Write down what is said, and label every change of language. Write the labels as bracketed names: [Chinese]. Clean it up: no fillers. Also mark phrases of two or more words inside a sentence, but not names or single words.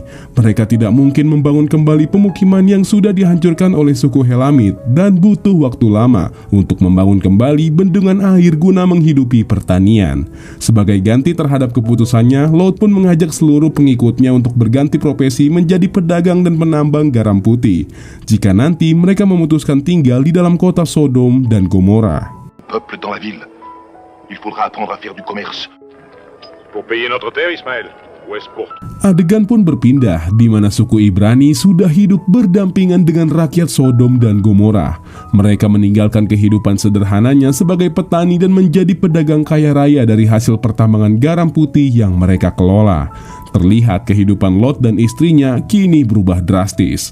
[Indonesian] Mereka tidak mungkin membangun kembali pemukiman yang sudah dihancurkan oleh suku Helamit dan butuh waktu lama untuk membangun kembali bendungan air guna menghidupi pertanian. Sebagai ganti terhadap keputusannya, Lot pun mengajak seluruh pengikutnya untuk berganti profesi menjadi pedagang dan penambang garam putih, jika nanti mereka memutuskan tinggal di dalam kota Sodom dan Gomora. [French] Peuple dans la ville. Il faudra apprendre à faire du commerce. Pour payer notre terre, Ismaël? Ou est-ce pour... [Indonesian] Adegan pun berpindah di mana suku Ibrani sudah hidup berdampingan dengan rakyat Sodom dan Gomora. Mereka meninggalkan kehidupan sederhananya sebagai petani dan menjadi pedagang kaya raya dari hasil pertambangan garam putih yang mereka kelola. Terlihat kehidupan Lot dan istrinya kini berubah drastis.